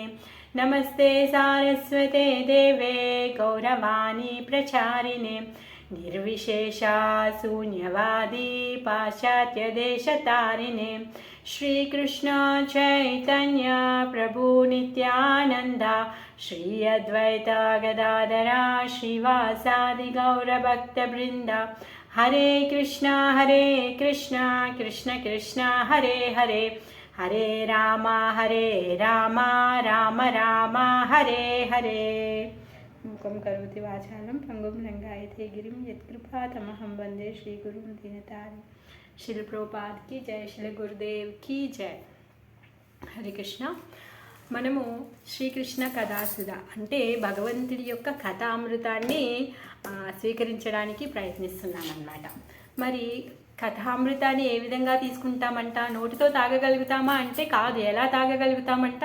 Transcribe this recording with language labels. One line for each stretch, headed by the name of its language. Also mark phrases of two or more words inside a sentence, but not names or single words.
Sanskrit: नमस्ते सारस्वते देवे गौरवाणी प्रचारिणे निर्विशेषा शून्यवादी पाश्चात्यदेशतारिणे. श्रीकृष्ण चैतन्य प्रभु नित्यानंद श्री अद्वैत गदाधरा श्रीवासादि गौरभक्तवृंद. हरे कृष्ण कृष्ण कृष्ण हरे हरे हरे राम राम राम हरे हरे. मुखं करोति वाचालं पंगुं लंघयते गिरिं यत्कृपातमहं वंदे श्रीगुरुं दीनतारिणं.
Hindi: शिल प्रभुपाद की जय, शिल गुरुदेव की जय.
Telugu: హరే కృష్ణ. మనము శ్రీకృష్ణ కథాసుధ అంటే భగవంతుడి యొక్క కథామృతాన్ని స్వీకరించడానికి ప్రయత్నిస్తున్నామన్నమాట. మరి కథామృతాన్ని ఏ విధంగా తీసుకుంటామంట? నోటితో తాగగలుగుతామా అంటే కాదు. ఎలా తాగగలుగుతామంట?